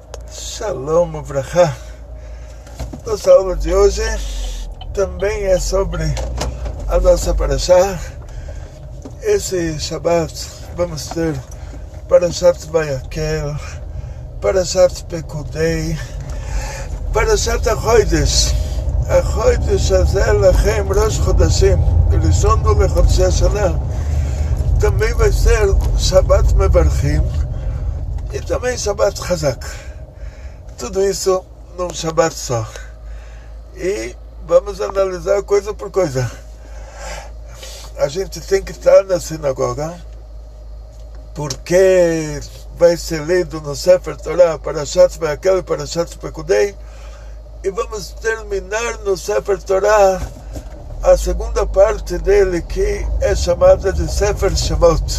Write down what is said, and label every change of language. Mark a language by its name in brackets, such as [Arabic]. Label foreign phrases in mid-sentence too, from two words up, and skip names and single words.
[Hebrew] שלום וברכה. [Portuguese] Nossa aula de hoje também é sobre a nossa Parashá. Esse Shabbat vamos ter Parashat Vayakel, Parashat Pekudei, Parashat HaChodesh. [Hebrew] החודש הזה לכם ראש חודשים ראשון לחודשי השנה. [Portuguese] Também vai ser Shabbat Mevarchim e também Shabbat Chazak. Tudo isso num Shabbat só. E vamos analisar coisa por coisa. A gente tem que estar na sinagoga, porque vai ser lido no [Hebrew] ספר תורה [Portuguese] Parashat Vayakel e Parashat Pekudei, e vamos terminar no [Hebrew] ספר תורה [Portuguese] a segunda parte dele, que é chamada de Sefer Shemot.